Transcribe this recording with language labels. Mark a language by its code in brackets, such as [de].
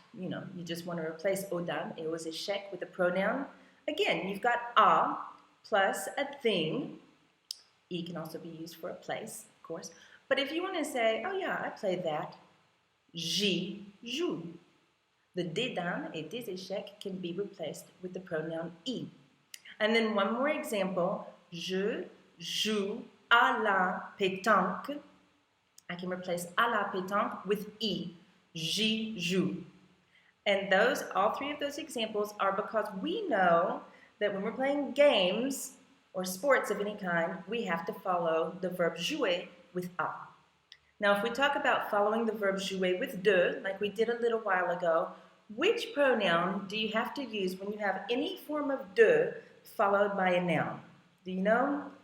[en] You know, you just want to replace [fr] aux dames et aux échecs [en] with a pronoun. Again, you've got a plus a thing. E can also be used for a place, of course. But if you want to say, oh yeah, I play that, [fr] j'y joue. [en] The [fr] des dames et des échecs [en] can be replaced with the pronoun I. And then one more example, [fr] je joue à la pétanque. [en] I can replace [fr] à la pétanque [en] with I. [fr] J'y joue. [en] And those, all three of those examples are because we know that when we're playing games or sports of any kind, we have to follow the verb jouer with a. Now, if we talk about following the verb jouer with de, like we did a little while ago, which pronoun do you have to use when you have any form of de followed by a noun? Do you know?